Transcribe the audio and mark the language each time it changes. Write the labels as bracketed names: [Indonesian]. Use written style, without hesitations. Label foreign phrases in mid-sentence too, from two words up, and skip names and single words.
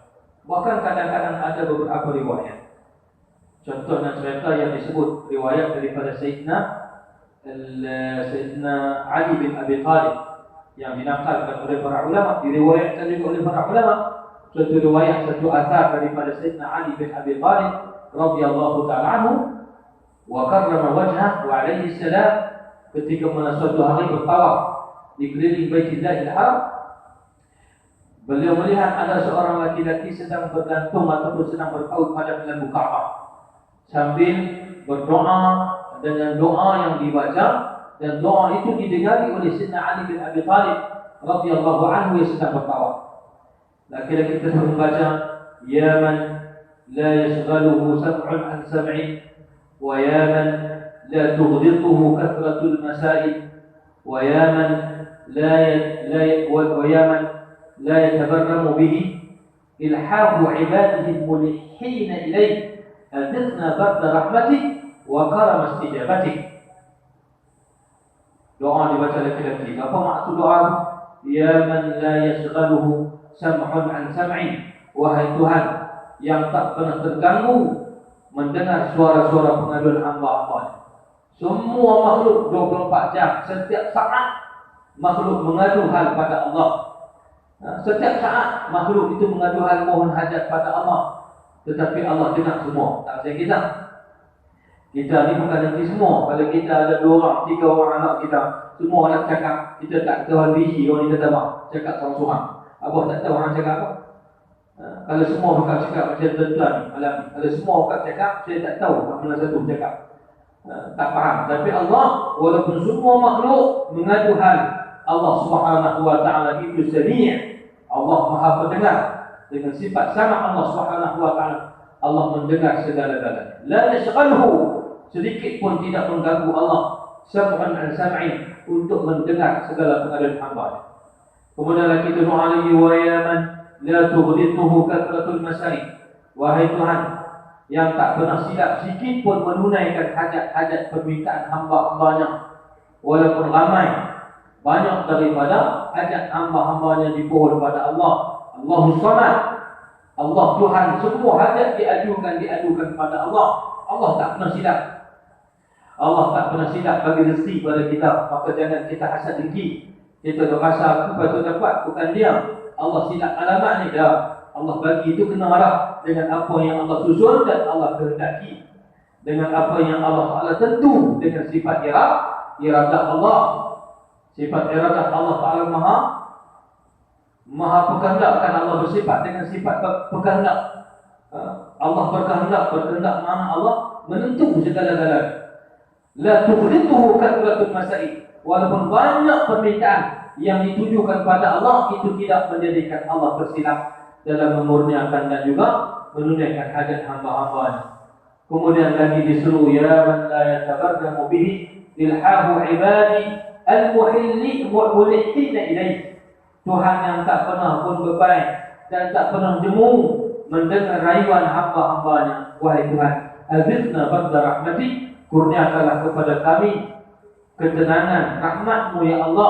[Malay] Bahkan kadang-kadang ada beberapa riwayat. Contohnya cerita yang disebut riwayat daripada Sayyidina Ali bin Abi Talib yang dinakalkan oleh para ulama, diriwayatkan juga oleh para ulama. Satu riwayat, satu asar daripada Sayyidina Ali bin Abi Talib [Arabic] رضي الله تعالى عنه وكرم وجهه وعليه السلام, [Malay] ketika suatu hari bertawaf di keliling Baitillahil Haram, beliau melihat ada seorang laki-laki sedang bergantung ataupun sedang berpaut pada lampu Ka'bah sambil berdoa dengan doa yang dibaca, dan doa itu didengari oleh Sayyidina Ali bin Abi Talib [Arabic] رضي الله عنه [Malay] yang sedang bertawaf. Laki-laki tersebut membaca, [Arabic] يا من لا يشغله سمع عن سمع، ويا من لا تغلطه كثرة المسائل، ويا من ويا من لا يتبرم به إلحاح عباده الملحين إليه أذقنا برد رحمتك وكرم استجابتك. [Malay] Doa dibaca laki-laki. Apa maksud doa? [Arabic] يا من لا يشغله سمع عن سمع, [Malay] wahai Tuhan yang tak pernah terganggu mendengar suara-suara pengaduan hamba-hamba. Semua makhluk 24 jam, setiap saat makhluk mengadu hal pada Allah. Setiap saat makhluk itu mengadu hal mohon hajat pada Allah. Tetapi Allah dengar semua. Tak macam kita. Kita ni bukan nanti semua. Kalau kita ada 2 orang, 3 orang anak kita, semua anak cakap, kita tak tahu biji orang kita tabak. Cakap seorang-seorang. Abah tak tahu orang cakap apa. Kalau semua bakal cakap macam tuan-tuan malam ni. Kalau semua bakal cakap, saya tak tahu mana satu cakap. Tak faham. Tapi Allah, walaupun semua makhluk mengadu hal, Allah [Arabic] سبحانه وتعالى [Malay] itu sami'. Allah Maha Pendengar. Dengan sifat sama Allah [Arabic] سبحانه وتعالى, [Malay] Allah mendengar segala-galanya. [Arabic] لا يشغله, [Malay] sedikit pun tidak mengganggu Allah [Arabic] سمعا عن سمع, [Malay] untuk mendengar segala pengaduan hamba. Kemudian lagi doa lagi, [Arabic] ويا من لا تغلطه كثرة المسائل, [Malay] wahai Tuhan yang tak pernah silap sikit pun menunaikan hajat-hajat permintaan hamba-hambanya, walaupun ramai banyak daripada hajat hamba-hambanya dimohon pada Allah. [Arabic] الله الصمد, [Malay] Allah Tuhan, semua hajat diajukan pada Allah. Allah tak pernah silap. Allah tak pernah silap bagi rezeki pada kita. Maka jangan kita hasad dengki. Kita rasa aku patut dapat, bukan dia. Allah silap alamat ni dah. Allah bagi itu kena arah dengan apa yang Allah susun dan Allah kehendaki, dengan apa yang Allah Ta'ala tentu, dengan sifat iradah Allah. Sifat iradah Allah Ta'ala maha berkehendak, kan Allah bersifat dengan sifat berkehendak. Allah berkehendak mana Allah menentu segala-galanya. [Arabic] لا تغلطه كثرة المسائل. [Malay] Walaupun banyak permintaan yang ditujukan pada Allah, itu tidak menjadikan Allah bersilap dalam memurniakan dan juga menunaikan hajat hamba-hambanya. Kemudian lagi disuruh, [Arabic] يا من لا يتبرم به إلحاح عباده الملحين إليه. [Malay] Tuhan yang tak pernah pun beban dan tak pernah jemu mendengar rayuan hamba-hambanya. Wahai Tuhan, [Arabic] أذقنا برد رحمتك, [Malay] kurniakanlah kepada kami ketenangan rahmat-Mu [Arabic] يا الله.